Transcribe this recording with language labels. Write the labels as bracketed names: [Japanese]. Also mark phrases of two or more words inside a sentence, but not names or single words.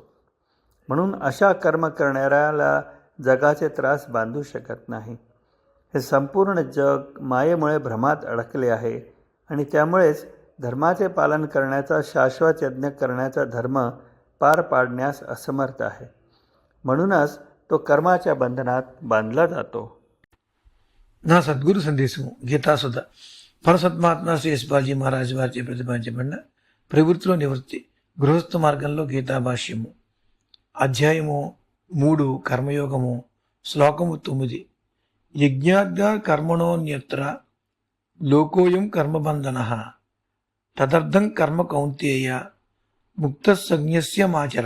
[Marathi] म्हणून अशा कर्म करणाऱ्याला जगाचे त्रास बांधू शकत नाही. हे संपूर्ण जग मायेमुळे भ्रमात अडकले आहे आणि त्यामुळेच धर्माचे पालन करण्याचा, शाश्वत यज्ञ करण्याचा धर्म पार पाडण्यास असमर्थ आहे. म्हणूनच तो कर्माच्या बंधनात बांधला जातो. [Telugu] నా సద్గురు సందేశము గీతాసుధ పరసత్మాత్మ శ్రీ యశ్బాజీ మహారాజు వారిచే ప్రతిపాదించబడిన ప్రవృత్తిలో నివృత్తి గృహస్థ మార్గంలో గీతాభాష్యము అధ్యాయము 3 కర్మయోగము శ్లోకము 9. [Sanskrit] యజ్ఞాగ్ర కర్మణోన్యత్ర లోకోయం కర్మబంధన తదర్థం కర్మ కౌంతేయ ముక్త సంజ్ఞస్య మాచర.